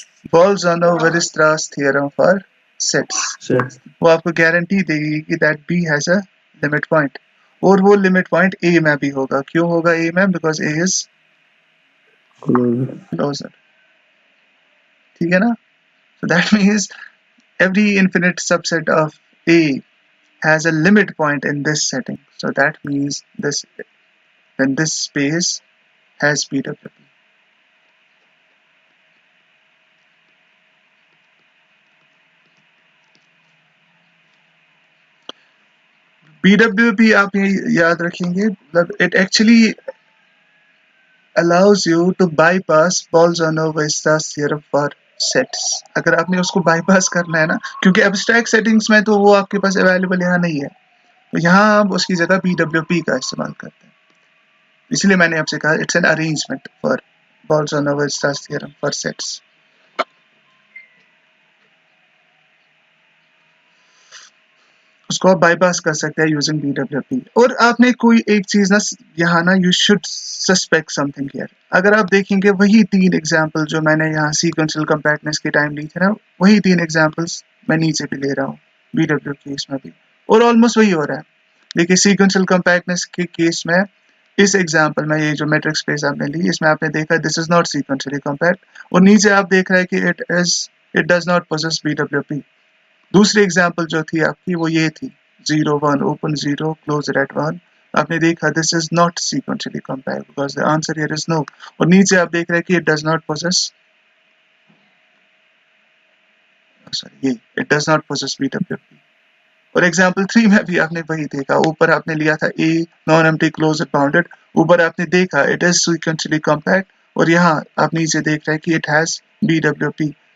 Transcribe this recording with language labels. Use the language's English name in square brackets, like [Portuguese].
[English] Bolzao Weierstrass theorem for sets. [Hindi] वो आपको guarantee देगी कि [English] that B has a limit point. [Hindi] और वो limit point A में भी होगा. क्यों होगा A में? [English] Because A is closer. [Hindi] ठीक है ना? [English] So that means every infinite subset of A has a limit point in this setting. So that means this space has BWP. BWP [Hindi] आप ये याद रखेंगे, मतलब [English] it actually allows you to bypass Bolzano Weierstrass theorem for sets. [Hindi] अगर आपने उसको bypass करना है ना, क्योंकि abstract settings में तो वो आपके पास available यहाँ नहीं है, तो यहाँ आप उसकी जगह BWP का इस्तेमाल करते हैं. इसलिए मैंने आपसे कहा [English] it's an arrangement for Bolzano Weierstrass theorem for sets. [Hindi] उसको आप बाईपास कर सकते हैं यूजिंग BWP. और आपने कोई एक चीज ना यहाँ ना [English] You should suspect something here. [Hindi] अगर आप देखेंगे वही 3 एग्जांपल जो मैंने यहाँ सीक्वेंशियल कंपैक्टनेस के टाइम ली थे ना, वही 3 एग्जांपल्स मैं नीचे भी ले रहा हूँ BWP केस में भी, और ऑलमोस्ट वही हो रहा है. देखिए सीक्वेंशियल कंपैक्टनेस के केस में इस एग्जांपल में ये जो मैट्रिक स्पेस आपने ली, इसमें आपने देखा [English] this is not sequentially compact, [Hindi] और नीचे आप देख रहे हैं कि [English] It does not possess BWP. [Hindi] दूसरी एग्जांपल जो थी आपकी वो ये थी 0 1 open 0 close it at 1. आपने देखा [English] This is not sequentially compact because the answer here is no. [Hindi] और नीचे आप देख रहे हैं कि [English] it does not possess BWP. [Hindi] और एग्जांपल 3 में भी आपने वही देखा, ऊपर आपने लिया था A non empty close it bounded, ऊपर आपने देखा [English] it is sequentially compact, [Hindi] और यहाँ आप नीचे देख रहे हैं कि [English] It has BWP.